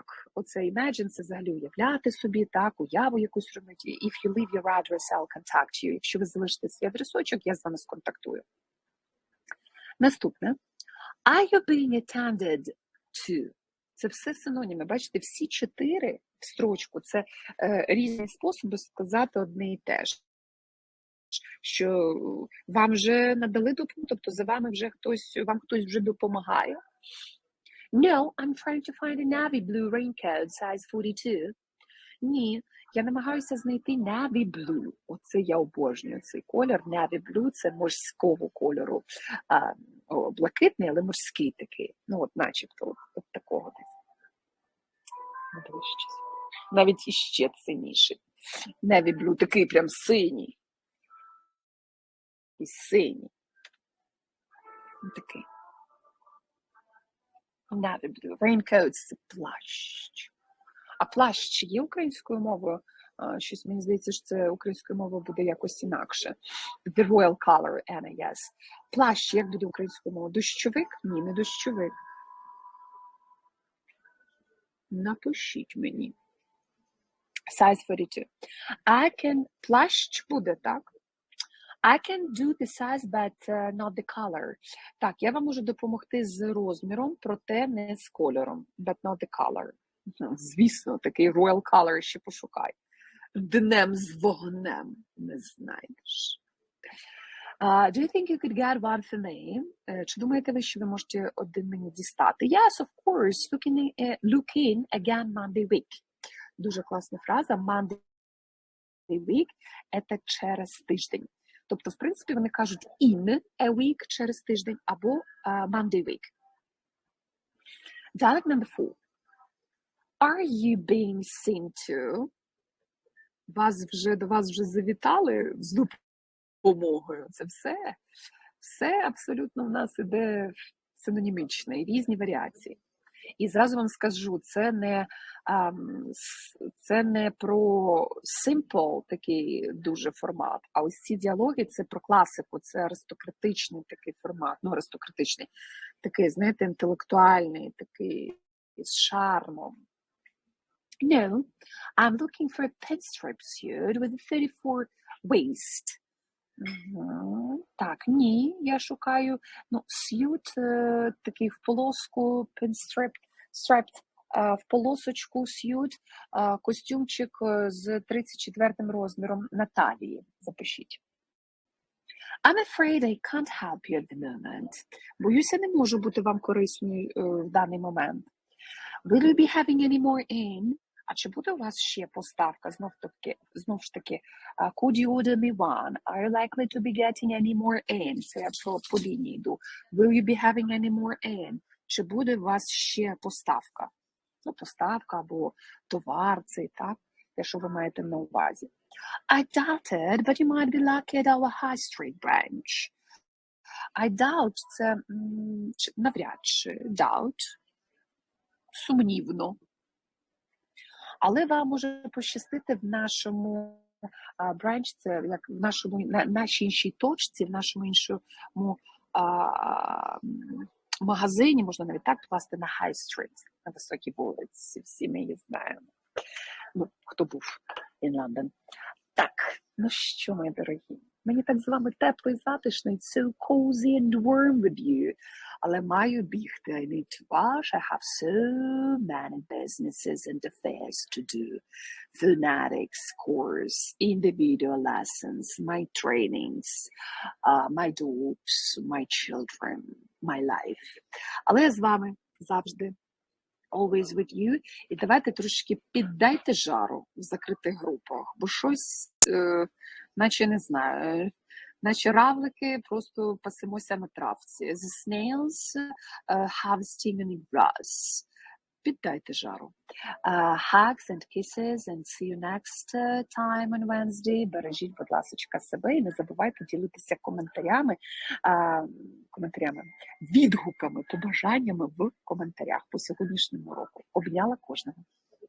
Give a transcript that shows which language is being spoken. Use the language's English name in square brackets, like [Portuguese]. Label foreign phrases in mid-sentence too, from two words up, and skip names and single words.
[Ukrainian] Оце imagine, це взагалі уявляти собі, так, уяву якусь робити. [English] If you leave your address, I'll contact you. [Ukrainian] Якщо ви залишите свій адресочок, я з вами сконтактую. Наступне. [English] Are you being attended to? [Ukrainian] Це все синоніми. Бачите, всі 4 в строчку – це різні способи сказати одне і те ж. Що вам вже надали допомогу, тобто за вами вже вам хтось вже допомагає. [English] No, I'm trying to find a navy blue raincoat, size 42. [Ukrainian] Ні, я намагаюся знайти [English] navy blue. [Ukrainian] Оце я обожнюю цей колір. [English] Navy blue [Ukrainian] – це морського кольору. Блакитний, але морський такий. Ну, от начебто, от такого. Навіть іще синіший. [English] Navy blue, [Ukrainian] такий прям синій. І синій. Такий. [English] Navy blue. [Ukrainian] Raincoat – це плащ. А плащ є українською мовою? Щось мені здається, що це українською мовою буде якось інакше. [English] The royal color, Anna, yes. [Ukrainian] Плащ, як буде українською мовою? Дощовик? Ні, не дощовик. Напишіть мені. [English] Size 42. [Ukrainian] Плащ буде, так? [English] I can do the size, but not the color. [Ukrainian] Так, я вам можу допомогти з розміром, проте не з кольором. [English] But not the color. [Ukrainian] Звісно, такий [English] royal color [Ukrainian] ще пошукай. Днем з вогнем не знайдеш. [English] Do you think you could get one for me? [Ukrainian] Чи думаєте ви, що ви можете один мені дістати? [English] Yes, of course. Look in again Monday week. [Ukrainian] Дуже класна фраза. [English] Monday week [Ukrainian] – це через тиждень. Тобто, в принципі, вони кажуть [English] in a week [Ukrainian] через тиждень або [English] Monday week. Dialogue number 4. Are you being seen to? [Ukrainian] До вас вже завітали з допомогою. Це все. Все абсолютно в нас іде синонімічний, різні варіації. І зразу вам скажу, це не про simple такий дуже формат, а ось ці діалоги – це про класику, це аристократичний такий формат, ну, аристократичний, такий, знаєте, інтелектуальний, такий, з шармом. [English] No, I'm looking for a pinstripe suit with a 34 waist. [Ukrainian] Так, ні, я шукаю, suit, такий в полоску, striped, в полосочку suit, костюмчик з 34 розміром на талії. Запишіть. [English] I'm afraid I can't help you at the moment. [Ukrainian] Боюся, не можу бути вам корисною в даний момент. [English] Will you be having any more in? [Ukrainian] А чи буде у вас ще поставка? Знов ж таки, [English] could you order me one? Are you likely to be getting any more in? [Ukrainian] Це я по лінії йду. [English] Will you be having any more in? [Ukrainian] Чи буде у вас ще поставка? Ну, поставка або товар цей, так? Те, що ви маєте на увазі. [English] I doubt it, but you might be lucky at our high street branch. I doubt – [Ukrainian] це навряд чи. Doubt – сумнівно. Але вам може пощастити в нашому бранч, це як в нашій іншій точці, в нашому іншому магазині, можна навіть так класти на High Street, на високій вулиці, всі ми її знаємо. Ну, хто був [English] in London. [Ukrainian] Так, ну що, мої дорогі, мені так з вами тепло і затишно, [English] it's so cozy and warm with you. [Ukrainian] Але маю бігти, [English] I need to rush, I have so many businesses and affairs to do. Phonetics course, individual lessons, my trainings, my dogs, my children, my life. [Ukrainian] Але я з вами завжди, [English] always with you. [Ukrainian] І давайте трошки піддайте жару в закритих групах, бо щось, наче не знаю, наче равлики, просто пасемося на травці. [English] The snails have stinging grass. [Ukrainian] Піддайте жару. [English] Hugs and kisses and see you next time on Wednesday. [Ukrainian] Бережіть, будь ласочка, себе і не забувайте ділитися коментарями, відгуками, побажаннями в коментарях по сьогоднішньому уроку.